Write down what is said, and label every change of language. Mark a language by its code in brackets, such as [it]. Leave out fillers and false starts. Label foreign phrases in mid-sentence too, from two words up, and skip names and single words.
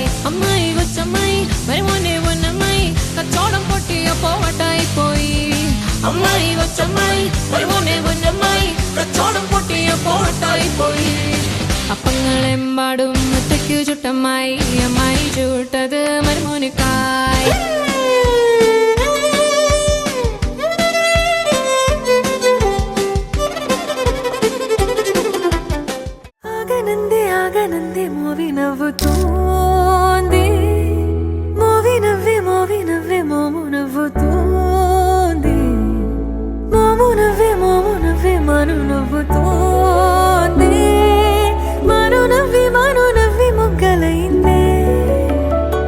[ml] അമ്മായി കൊച്ചമ്മായി മരുമോന്റെ പൊന്നമ്മായി കച്ചോടം പൊട്ടിയപ്പോ വട്ടായി പോയി. അമ്മായി കൊച്ചമ്മായി മരുമോന്റെ പൊന്നമ്മായി കച്ചോടം പൊട്ടിയപ്പോ വട്ടായി പോയി. അപ്പങ്ങളെമ്പാടും ഒറ്റയ്ക്കു ചുട്ടമ്മായി അമ്മായി ചൂട്ടത് മരുമോനിക്കായി. [te] ఆగనందే మోవి నవ్వుతోంది, మోవి నవ్వే మోము నవ్వుతోంది, మోము నవ్వే మను నవ్వుతోంది, మను నవ్వి మొగ్గలైందే.